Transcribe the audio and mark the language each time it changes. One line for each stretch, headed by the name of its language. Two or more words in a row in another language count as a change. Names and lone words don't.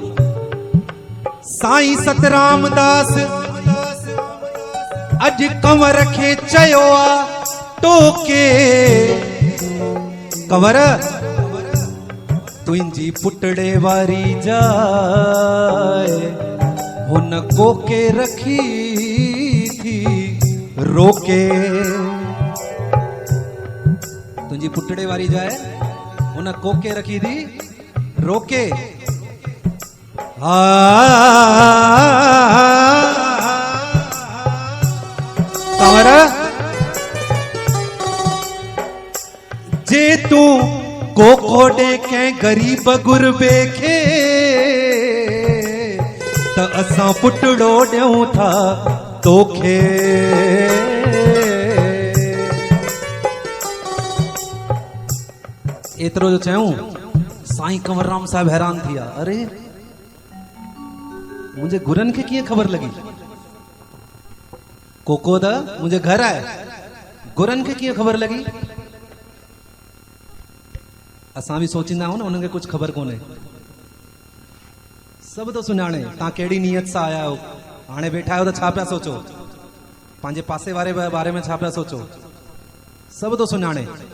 Sindhi: साईं सतराम दास अॼु कंवर खे चयो आ टोके, कंवर तुंहिंजी पुटड़े वारी जाए हुन कोके रखी थी रोके। तुंहिंजी पुटड़े वारी जाए हुन कोके रखी थी रोके। कंवर जे तू कोको ॾे कंहिं गरीब गुरबे खे त असां पुटड़ो ॾियूं था तोखे। एतिरो जो चयूं, साईं कंवरराम साहिब हैरान थी विया।
Hindi: अरे मुझे गुरन के किए खबर लगी।
Sindhi: कोको द मुंहिंजे घर आहे। गुरनि खे कीअं ख़बर लॻी? असां बि सोचींदा आहियूं न उन्हनि खे कुझु ख़बर कोन्हे। सभु तो सुञाणे तव्हां कहिड़ी नियत सां आया आहियो। हाणे वेठा आहियो त छा पिया सोचो, पंहिंजे पासे वारे बारे में छा पिया सोचो, सभु तो सुञाणे।